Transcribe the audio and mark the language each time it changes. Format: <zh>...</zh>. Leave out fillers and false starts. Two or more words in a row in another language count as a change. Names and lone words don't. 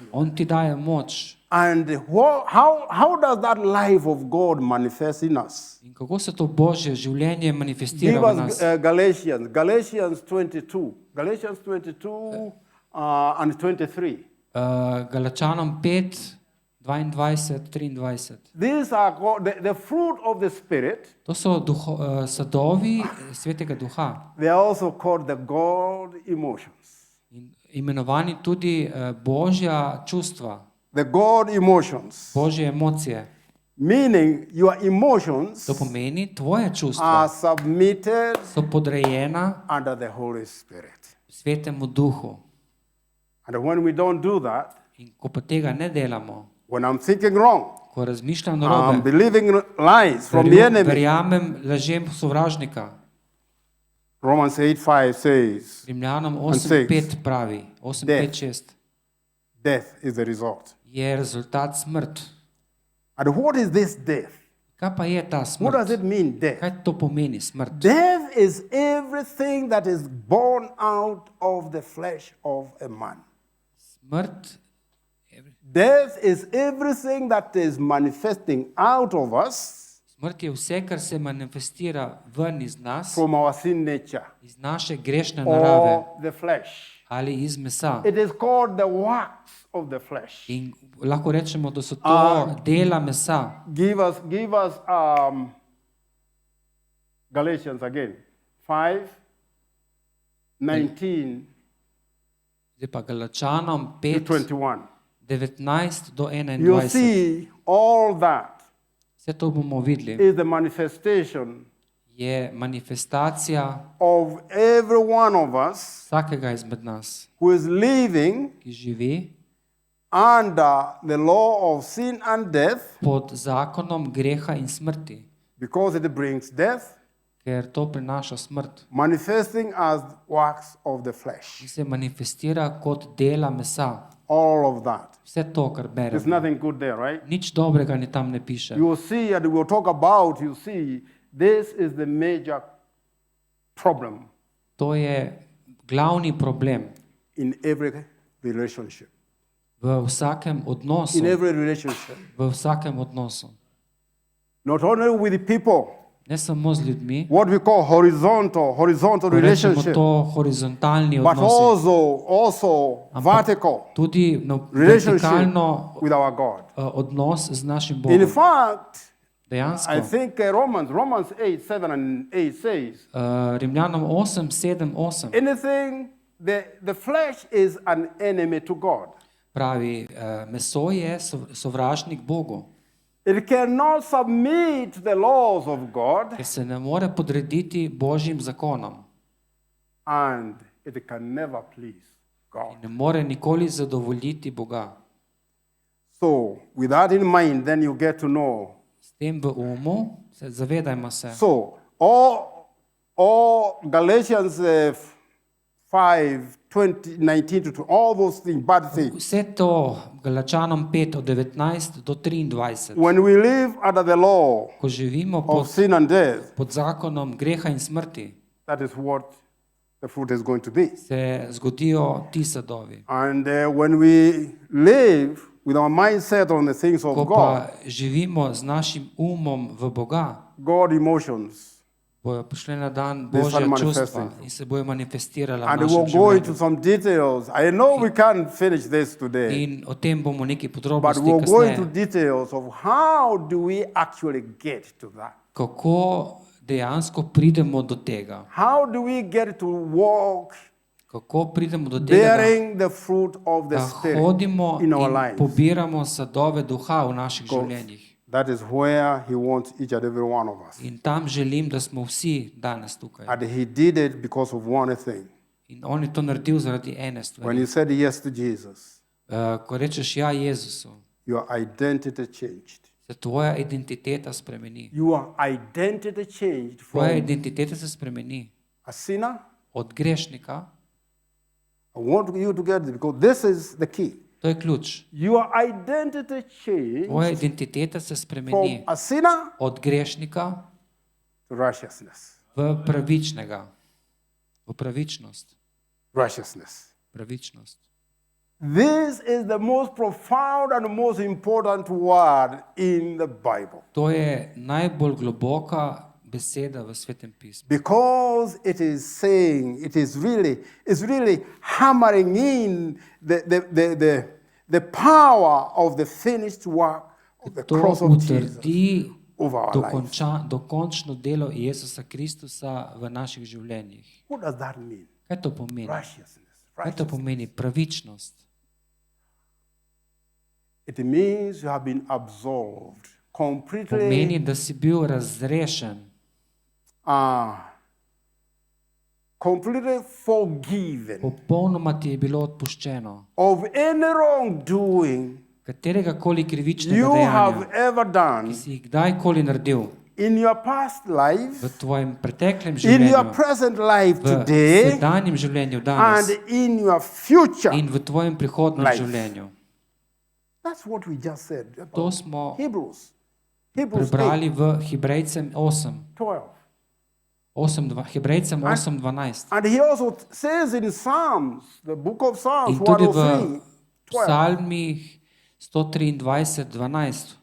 <sl>On ti daje moč.</sl> <en>And how does that life of God manifest in us?</en> <sl>In kako se to Božje življenje manifestira</sl> <en>Give</en> <sl>v</sl> <en>us</en> <sl>nas?</sl> <en>Galatians 22. Galatians 22 and 23.</en> <sl>Galačanom 5, 22, 23.</sl> <en>These are called the fruit of the Spirit.</en> <sl>To so sadovi Svetega Duha.</sl> <en>They are also called the God emotions.</en> <sl>In imenovani tudi Božja čustva,</sl> <en>The God emotions.</en> <sl>Božje emocije.</sl> <en>Meaning your emotions</en> <sl>To pomeni, tvoje čustva</sl> <en>are submitted</en> <sl>so podrejena</sl> <en>under the Holy Spirit.</en> <sl>Svetemu Duhu.</sl> <en>And when we don't do that,</en> <sl>In ko pa tega ne delamo,</sl> <en>when I'm thinking wrong,</en> <sl>ko razmišljam</sl> <en>I'm</en> <sl>narobe,</sl> <en>believing lies from the enemy.</en> <sl>verjamem lažem sovražnika.</sl> <en>Romans 8:5 says,</en> <sl>Rimljanom</sl> <en>And six.</en> <sl>8.5 pravi, 8.5.6</sl> <en>death is the result.</en> <sl>je rezultat smrt.</sl> <en>And what is this death?</en> <sl>Kaj pa je ta</sl> <en>What does</en> <sl>smrt?</sl> <en>it mean, death?</en> <sl>Kaj to pomeni smrt?</sl> <en>Death is everything that is born out of the flesh of a man.</en> <sl>Smrt,</sl> <en>Death is everything that is manifesting out of us</en> <sl>smrt je vse, kar se manifestira ven iz nas,</sl> <en>from our sin nature</en> <sl>iz naše grešne narave</sl> <en>or the flesh.</en> <sl>ali iz mesa.</sl> <en>It is called the works of the flesh.</en> <sl>In lahko rečemo, da so to dela mesa.</sl> <en>Give us Galatians again, 5:19</en> <sl>Zdaj pa Galačanom</sl> <en>to 5, 21.</en> <sl>19 do</sl> <en>You</en> <sl>21.</sl> <en>see, all that</en> <sl>Vse to bomo videli.</sl> <en>is the manifestation</en> <sl>Je manifestacija</sl> <en>of every one of us</en> <sl>vsakega izmed nas,</sl> <en>who is living</en> <sl>ki živi</sl> <en>under the law of sin and death,</en> <sl>pod zakonom greha in smrti,</sl> <en>because it brings death,</en> <sl>ker to prinaša smrt</sl> <en>manifesting as works of the flesh.</en> <sl>in se manifestira kot dela mesa.</sl> <en>All of that.</en> <sl>Vse to, kar</sl> <en>There's</en> <sl>beremo.</sl> <en>nothing good there, right?</en> <sl>Nič dobrega ni tam ne piše.</sl> <en>You will see, and we'll talk about, you see, this is the major problem</en> <sl>To je glavni problem</sl> <en>in every relationship.</en> <sl>v vsakem odnosu.</sl> <en>In every relationship.</en> <sl>V vsakem odnosu.</sl> <en>Not only with the people,</en> <sl>Ne samo z ljudmi,</sl> <en>what we call horizontal</en> <sl>rečemo</sl> <en>relationship,</en> <sl>to horizontalni</sl> <en>but</en> <sl>odnosi,</sl> <en>also vertical</en> <sl>tudi na</sl> <en>relationship</en> <sl>vertikalno</sl> <en>with our God.</en> <sl>odnos z našim</sl> <en>In</en> <sl>Bogom.</sl> <en>fact,</en> <sl>Dejansko,</sl> <en>I think Romans 8, 7 and 8 says,</en> <sl>Rimljanom 8, 7, 8</sl> <en>anything, the flesh is an enemy to God.</en> <sl>pravi, meso je sovražnik Bogu,</sl> <en>It cannot submit to the laws of God,</en> <sl>ker se ne more podrediti Božjim zakonom</sl> <en>and it can never please God.</en> <sl>in ne more nikoli zadovoljiti Boga.</sl> <en>So, with that in mind, then you get to know.</en> <sl>S tem v umu se zavedajmo se.</sl> <en>So, all Galatians 5, 20, 19 to all those things, bad things.</en> <sl>Vse to Galačanom 5 od 19 do 23.</sl> <en>When we live under the law</en> <sl>Ko živimo</sl> <en>of sin and death,</en> <sl>pod zakonom greha in smrti,</sl> <en>that is what the fruit is going to be.</en> <sl>se zgodijo ti sadovi.</sl> <en>And when we live with our mindset on the things</en> <sl>Ko</sl> <en>of</en> <sl>pa</sl> <en>God,</en> <sl>živimo z našim umom v Boga,</sl> <en>God emotions,</en> <sl>bojo prišle na dan</sl> <en>They</en> <sl>Božja</sl> <en>start</en> <sl>čustva</sl> <en>manifesting.</en> <sl>in se bojo manifestirala v</sl> <en>and</en> <sl>našem</sl> <en>we'll go into</en> <sl>življenju.</sl> <en>some details. I know we can't finish this today,</en> <sl>In o tem bomo nekaj</sl> <en>but</en> <sl>podrobnosti</sl> <en>we'll go into</en> <sl>kasneje.</sl> <en>details of how do we actually get to that.</en> <sl>Kako dejansko pridemo do tega?</sl> <en>How do we get to walk</en> <sl>Kako pridemo do tega,</sl> <en>bearing the fruit of the</en> <sl>da</sl> <en>Spirit</en> <sl>hodimo</sl> <en>in our</en> <sl>in</sl> <en>lives?</en> <sl>pobiramo sadove duha v naših življenjih?</sl> <en>That is where He wants each and every one of us.</en> <sl>In tam želim, da smo vsi danes tukaj.</sl> <en>And He did it because of one thing.</en> <sl>In on je to naredil zaradi ene</sl> <en>When</en> <sl>stvari.</sl> <en>you said yes to Jesus,</en> <sl>Ko rečeš ja Jezusu,</sl> <en>your identity changed.</en> <sl>se tvoja identiteta spremeni.</sl> <en>Your identity changed</en> <sl>Tvoja</sl> <en>from</en> <sl>identiteta se spremeni</sl> <en>a sinner.</en> <sl>od grešnika,</sl> <en>I want you to get it because this is the key.</en> <sl>to je ključ.</sl> <en>Your identity changed</en> <sl>Tvoja identiteta se</sl> <en>from</en> <sl>spremeni</sl> <en>a sinner</en> <sl>od grešnika</sl> <en>to righteousness.</en> <sl>v pravičnega, v pravičnost,</sl> <en>Righteousness.</en> <sl>pravičnost.</sl> <en>This is the most profound and most important word in the Bible</en> <sl>To je najbolj globoka beseda v Svetem pismu.</sl> <en>because it is saying, it's really hammering in the power of the finished work of the</en> <sl>To</sl> <en>cross of Jesus</en> <sl>utrdi</sl> <en>over our lives.</en> <sl>dokončno delo Jezusa Kristusa v naših življenjih.</sl> <en>What does that mean?</en> <sl>Kaj to pomeni?</sl> <en>Righteousness.</en> <sl>Kaj to pomeni? Pravičnost.</sl> <en>It means you have been absolved completely,</en> <sl>Pomeni, da si bil razrešen,</sl> <en>completely forgiven</en> <sl>popolnoma ti je bilo odpuščeno.</sl> <en>of any wrongdoing</en> <sl>Katerega koli krivičnega</sl> <en>you have</en> <sl>dejanja,</sl> <en>ever done</en> <sl>ki si jih kdajkoli naredil</sl> <en>in your past</en> <sl>v</sl> <en>life,</en> <sl>tvojem preteklem</sl> <en>in your</en> <sl>življenju,</sl> <en>present life</en> <sl>v</sl> <en>today,</en> <sl>sedanjem življenju</sl> <en>and</en> <sl>danes</sl> <en>in your future.</en> <sl>in v tvojem prihodnem</sl> <en>life.</en> <sl>življenju.</sl> <en>That's what we just said</en> <sl>To</sl> <en>about</en> <sl>smo</sl> <en>Hebrews. Hebrews 8,</en> <sl>prebrali v Hebrejcem</sl> <en>12.</en> <sl>8, Hebrejcem 8:12.</sl> <en>And he also says in Psalms, the book of Psalms,</en> <sl>In tudi v</sl> <en>103, 12,</en> <sl>Psalmih 123:12.</sl>